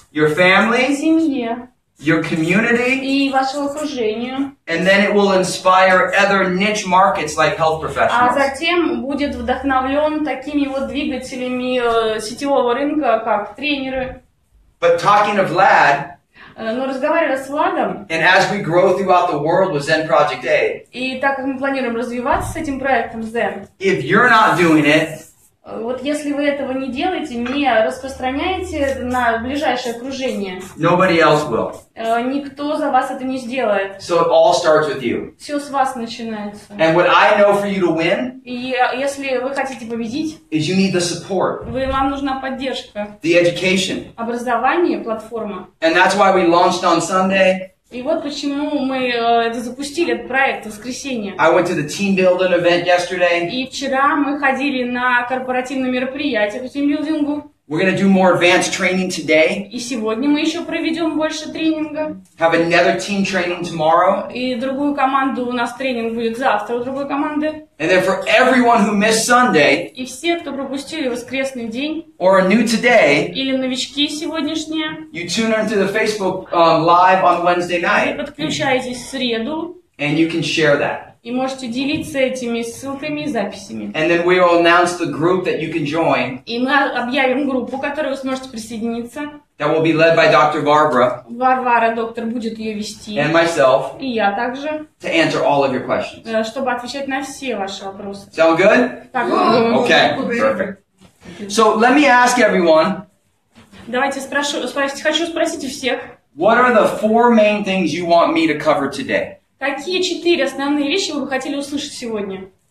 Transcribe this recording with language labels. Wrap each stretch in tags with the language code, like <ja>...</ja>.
<en>your family,</en> <ru>семье</ru> <en>your community,</en> <ru>и вашему окружению.</ru> <en>and then it will inspire other niche markets like health</en> <ru>А</ru> <en>professionals.</en> <ru>затем будет вдохновлен такими вот двигателями сетевого рынка, как тренеры.</ru> <en>But talking of Vlad,</en> <ru>Но разговаривая с Владом,</ru> <en>and as we grow throughout the world with ZEN PROJECT A,</en> <ru>и так как мы планируем развиваться с этим проектом ZEN,</ru> <en>if you're not doing it,</en> <ru>вот если вы этого не делаете, не распространяете на ближайшее окружение,</ru> <en>nobody else will.</en> <ru>никто за вас это не сделает.</ru> <en>So it all starts with you.</en> <ru>Все с вас начинается.</ru> <en>And what I know for you to win</en> <ru>И если вы хотите победить,</ru> <en>is you need the support,</en> <ru>вам нужна поддержка,</ru> <en>the education.</en> <ru>образование, платформа.</ru> <en>And that's why we launched on Sunday.</en> <ru>И вот почему мы запустили этот проект в воскресенье.</ru> <en>I went to the team building event yesterday.</en> <ru>И вчера мы ходили на корпоративное мероприятие по тимбилдингу.</ru> <en>We're going to do more advanced training today.</en> <ru>И сегодня мы еще проведем больше тренинга.</ru> <en>Have another team training tomorrow.</en> <ru>И другую команду, у нас тренинг будет завтра у другой команды.</ru> <en>And then for everyone who missed Sunday,</en> <ru>И все, кто пропустили воскресный день,</ru> <en>or are new today,</en> <ru>или новички сегодняшние,</ru> <en>you tune into the Facebook live on Wednesday</en> <ru>вы</ru> <en>night,</en> <ru>подключаетесь в среду</ru> <en>and you can share that.</en> <ru>и можете делиться этими ссылками и записями.</ru> <en>And then we will announce the group that you can join.</en> <ru>И мы объявим группу, к которой вы сможете присоединиться.</ru> <en>That will be led by Dr. Barbara</en> <ru>Варвара, доктор, будет ее вести.</ru> <en>and myself</en> <ru>И я также,</ru> <en>to answer all of your questions.</en> <ru>чтобы отвечать на все ваши вопросы.</ru> <en>Sound good?</en> <ru>Так,</ru> <en>Okay, perfect. So let me ask everyone,</en> <ru>давайте хочу спросить у всех,</ru> <en>what are the 4 main things you want me to cover today?</en> <ru>какие 4 основные вещи вы бы хотели услышать сегодня?</ru>